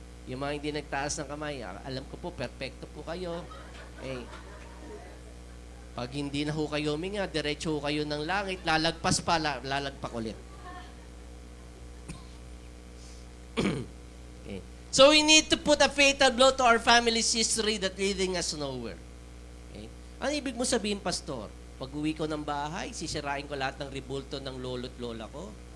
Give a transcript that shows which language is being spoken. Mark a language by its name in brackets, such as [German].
[Filipino] Yung mga hindi nagtaas ng kamay, alam ko po, perfecto po kayo. Eh, pag hindi na ho kayo huminga, diretso ho kayo ng langit, lalagpas pa, lalagpak ulit. Okay. [English] So we need to put a fatal blow to our family's history that leading us nowhere. [Filipino] Okay. Ano ibig mo sabihin, Pastor? Pag uwi ko ng bahay, sisirain ko lahat ng rebulto ng lolo't lola ko?